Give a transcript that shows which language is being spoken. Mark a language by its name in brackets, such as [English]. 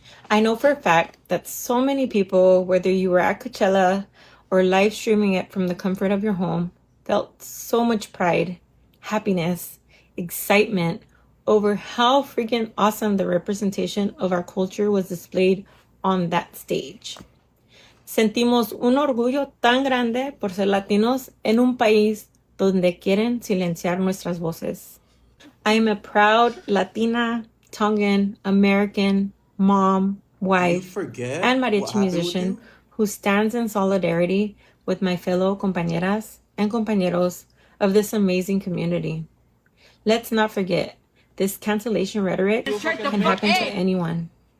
[English] I know for a fact that so many people, whether you were at Coachella or live streaming it from the comfort of your home, felt so much pride, happiness, excitement over how freaking awesome the representation of our culture was displayed on that stage. [Spanish] Sentimos un orgullo tan grande por ser latinos en un país donde quieren silenciar nuestras voces. [English] I am a proud Latina, Tongan, American, mom, wife, and mariachi musician who stands in solidarity with my fellow [Spanish] compañeras [English] and [Spanish] compañeros [English] of this amazing community. Let's not forget, this cancellation rhetoric can happen to anyone.